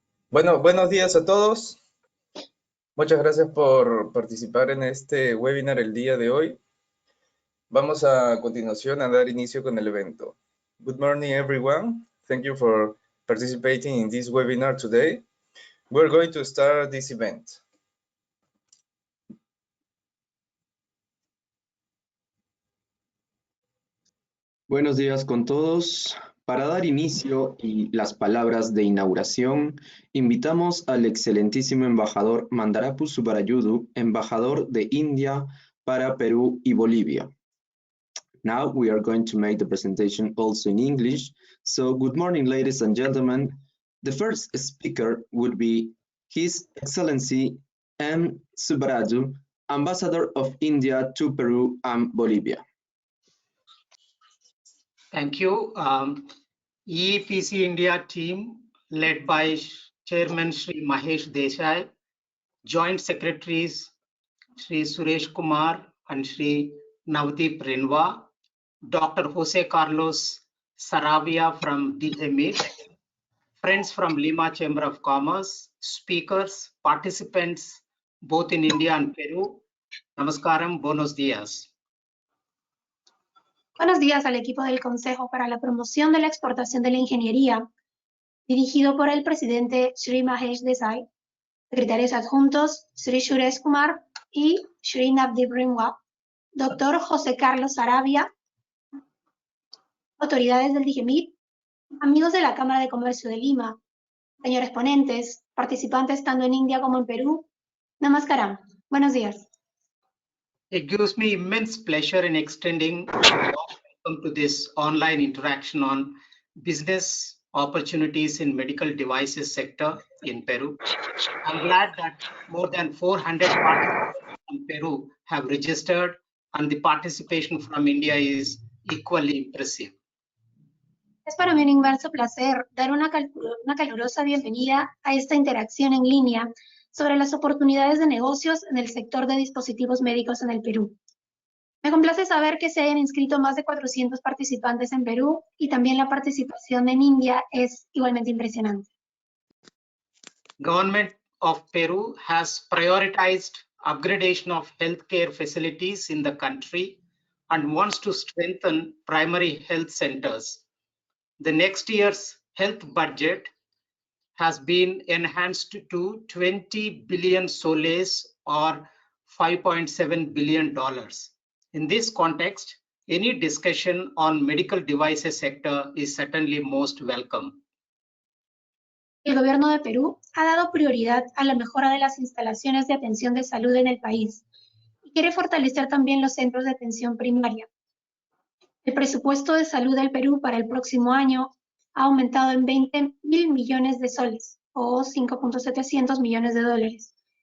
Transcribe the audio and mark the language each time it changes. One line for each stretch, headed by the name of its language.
Spanish: Bueno, buenos días a todos. Muchas gracias por participar en este webinar el día de hoy. Vamos a continuación a dar inicio con el evento.
English: Good morning, everyone. Thank you for participating in this webinar today. We're going to start this event.
Spanish: Buenos días con todos. Para dar inicio y las palabras de inauguración, invitamos al excelentísimo embajador Mandarapu Subarayudu, embajador de India para Perú y Bolivia.
English: Now we are going to make the presentation also in English. So good morning, ladies and gentlemen. The first speaker would be His Excellency M. Subaraju, Ambassador of India to Peru and Bolivia. Thank you. EPC India team led by Chairman Shri Mahesh Desai, Joint Secretaries Shri Suresh Kumar and Shri Navdeep Renwa, Dr. Jose Carlos Saravia from DMIT, friends from Lima Chamber of Commerce, speakers, participants both in India and Peru.
Spanish: Namaskaram, buenos días. Buenos días al equipo del Consejo para la Promoción de la Exportación de la Ingeniería, dirigido por el presidente Shri Mahesh Desai, secretarios adjuntos Shri Suresh Kumar y Shri Navdeep Renwa, doctor José Carlos Saravia, autoridades del DGMIT, amigos de la Cámara de Comercio de Lima, señores ponentes, participantes tanto en India como en Perú. Namaskaram. Buenos días.
English: It gives me immense pleasure in extending a warm welcome to this online interaction on business opportunities in medical devices sector in Peru. I'm glad that more than 400 participants from Peru have registered, and the participation from India is equally impressive.
Spanish: Es para mí un inmenso placer dar una calurosa bienvenida a esta interacción en línea sobre las oportunidades de negocios en el sector de dispositivos médicos en el Perú. Me complace saber que se hayan inscrito más de 400 participantes en Perú y también la participación en India es igualmente impresionante.
English: Government of Peru has prioritized upgradation of healthcare facilities in the country and wants to strengthen primary health centers. The next year's health budget has been enhanced to 20 billion soles or $5.7 billion. In this context, any discussion on medical devices sector is certainly most welcome.
Spanish: El gobierno de Perú ha dado prioridad a la mejora de las instalaciones de atención de salud en el país y quiere fortalecer también los centros de atención primaria. El presupuesto de salud del Perú para el próximo año ha aumentado en 20.000 millones de soles o 5.700 millones de dólares.